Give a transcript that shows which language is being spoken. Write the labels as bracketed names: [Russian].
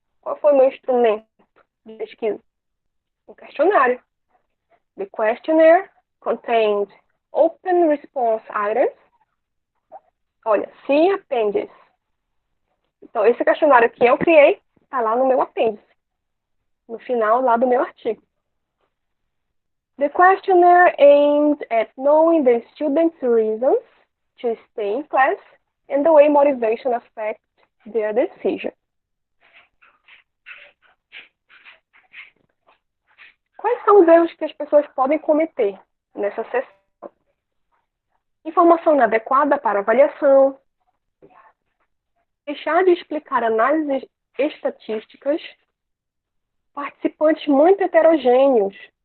[Portuguese] Qual foi o meu instrumento de pesquisa? Um questionário. [English] The questionnaire contained open response items. [Portuguese] Olha, sim, apêndice. Então, esse questionário que eu criei está lá no meu apêndice, no final lá do meu artigo. [English] The questionnaire aimed at knowing the students' reasons to stay in class and the way motivation affects their decision. [Portuguese] Quais são os erros que as pessoas podem cometer nessa sessão? Informação inadequada para avaliação, deixar de explicar análises estatísticas, participantes muito heterogêneos.